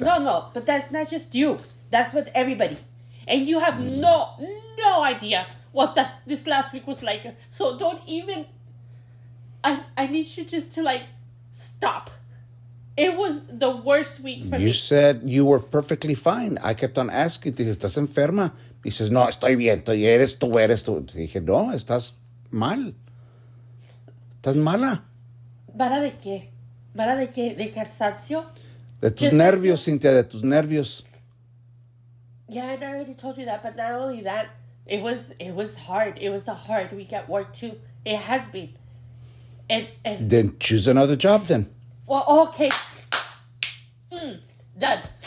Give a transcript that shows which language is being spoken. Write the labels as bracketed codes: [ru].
[en] No, but that's not just you. That's with everybody, and you have no idea what this last week was like. So don't even. I need you just to like stop. It was the worst week for me. You said you were perfectly fine. I kept on asking, [es] ¿estás enferma? Y dices, no, estoy bien, eres tú. Dije, no, estás mal. Estás mala. ¿Vara de qué? ¿Vara de qué? ¿De cansancio? De tus nervios, Cynthia, de tus nervios. [en] Yeah, I already told you that, but not only that, it was hard. It was a hard week at work too. It has been. And then choose another job then. Well, okay. Done.